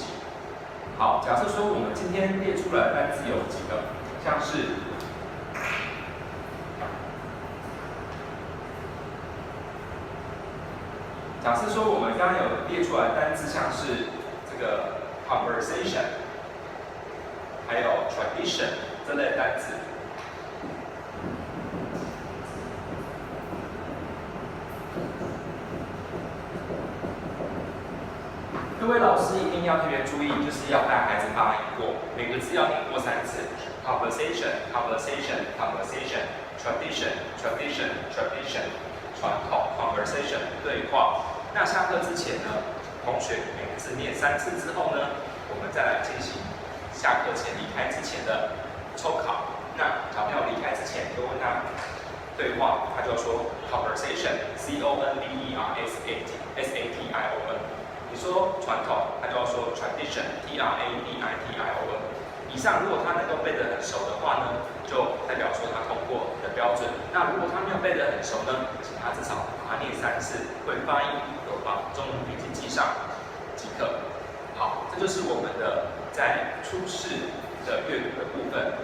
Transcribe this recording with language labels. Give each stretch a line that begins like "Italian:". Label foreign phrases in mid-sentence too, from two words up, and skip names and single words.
Chinese: 好，假设说我们今天列出来的单字有几个，像是假设说我们刚刚有列出来的单字，像是这个 conversation， 还有 tradition 这类的单字。各位老师一定要特别注意，就是要带孩子发音过，每个字要念过3 次。
English: conversation, conversation, conversation, tradition, tradition, tradition，
Chinese: 传统 conversation 对话。那下课之前呢，同学每个字念3次之后呢，我们再来进行下课前离开之前的抽考。那小朋友离开之前，就问他对话，他就说
English: conversation c o n v e r s a t i o n。
Chinese: 你说传统，他就要说
English: tradition t r a d i t i o n。
Chinese: 以上如果他能够背得很熟的话呢，就代表说他通过的标准。那如果他没有背得很熟呢，请他至少把它念3次，会发音，有把中文笔记记上即可。好，这就是我们的在初试的阅读的部分。